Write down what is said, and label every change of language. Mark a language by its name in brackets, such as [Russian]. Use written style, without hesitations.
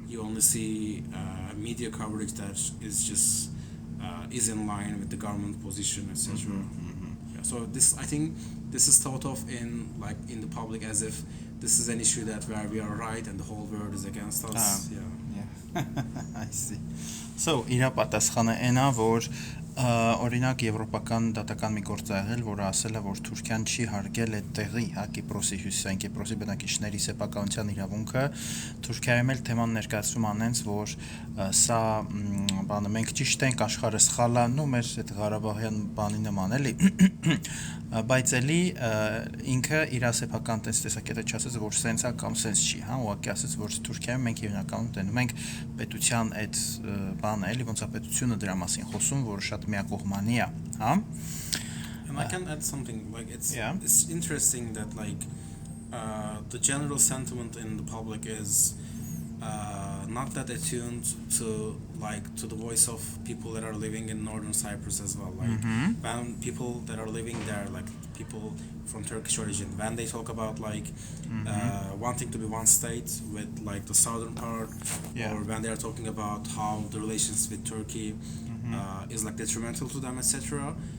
[English] You only see media coverage that is just is in line with the government position, etc. Yeah, so this, I think, this is thought of in like in the public as if this is an issue that where we are right and the whole world is against us. Yeah. I see. [Armenian] So իրա պատասխանը այնա, որ օրինակ եվրոպական դատական մի գործ ա եղել, որը ասել է, որ Թուրքիան չի հարգել այդ տեղի, հա, Կիպրոսի հյուսիսային Կիպրոսի բնակիչների սեփականության իրավունքը, Թուրքիայում էլ թեման ներկայացում անենց, որ սա բանը մենք ճիշտ ենք, աշխարհը սխալ է, նո մեր այդ Ղարաբաղյան բանի նման էլի, բայց էլի ինքը իր սեփական տեսակետը չասեց, որ սենց է կամ սենց չի, հա, ուղղակի ասեց, որ Թուրքիայում մենք հիմնականում տենում ենք պետության այդ բանը էլի, ոնց է պետությունը դրա մասին խոսում, որը շատ միակողմանի է, հա? [English] And I can add something like it's interesting that like the general sentiment in the public is not that attuned to like to the voice of people that are living in northern Cyprus as well. Like when people that are living there, like people from Turkish origin, when they talk about like wanting to be one state with like the southern part, or when they are talking about how the relations with Turkey is like detrimental to them, etc.